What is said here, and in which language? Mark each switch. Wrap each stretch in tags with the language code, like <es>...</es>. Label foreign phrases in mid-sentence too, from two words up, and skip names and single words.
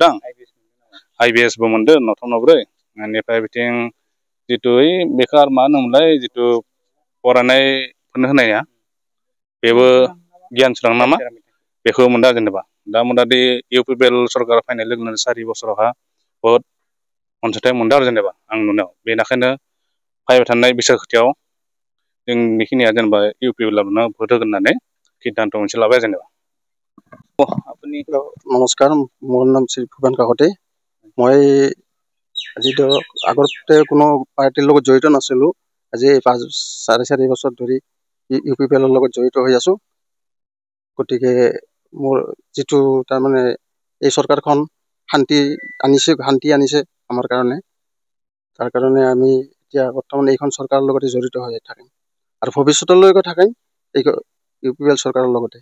<brx>दां आइबिएसबो मोनदों न'थाम न'ब्रै बेनिफ्राय बिथिं जितु बेखौ आरो मा होनोमोनलाय जितु फरायनायफोरनो होनाया बेबो गियान सोरां नामा बेखौ मोनदों जेनेबा दा मथामथि इउपिपिएल सरकार फैनाय लोगो लोगो 4 बोसोरावहा बहुत अनसुंथाइ मोनदों आरो जेनेबा आं नुनायाव बेनिखायनो फैबाय थानाय बिसायख'थियाव जों बेखिनिया जेनेबा इउपिपिएलआवनो भट होगोन होननानै सिद्धान्त मोनसे लाबाय जेनेबा</brx> <as>নমস্কাৰ মোৰ নাম শ্ৰী ভূপেন কাকতি মই যিটো আগতে কোনো পাৰ্টিৰ লগত জড়িত নাছিলোঁ আজি 4.5 বছৰ ধৰি ইউপিপিএলৰ লগত জড়িত হৈ আছোঁ গতিকে মোৰ যিটো তাৰমানে এই চৰকাৰখন শান্তি আনিছে আমাৰ কাৰণে তাৰ কাৰণে আমি এতিয়া বৰ্তমান এইখন চৰকাৰৰ লগতে জড়িত হৈ থাকিম আৰু ভৱিষ্যতলৈকে থাকিম এই ইউপিপিএল চৰকাৰৰ লগতে</as>